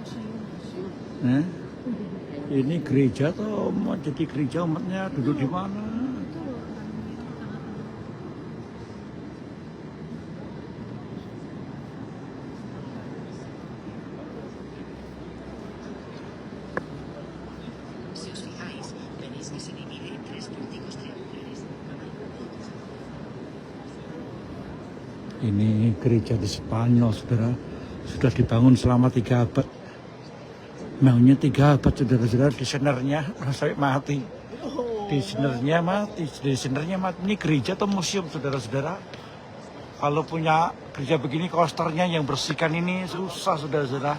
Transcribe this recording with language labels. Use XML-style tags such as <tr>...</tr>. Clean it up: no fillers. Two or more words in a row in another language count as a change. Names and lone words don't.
<id>Ini gereja atau mau jadi gereja umatnya duduk di mana?</id> <es>Si os fijáis, veréis que se divide en 3 pórticos triangulares.</es> <id>Ini gereja di Spanyol, saudara. Sudah dibangun selama 3 abad. Maunya 3 abad, saudara-saudara. Desainernya sampai mati. Desainernya mati. Ini gereja atau museum, saudara-saudara. Kalau punya gereja begini, kosternya yang bersihkan ini susah, saudara-saudara.</id>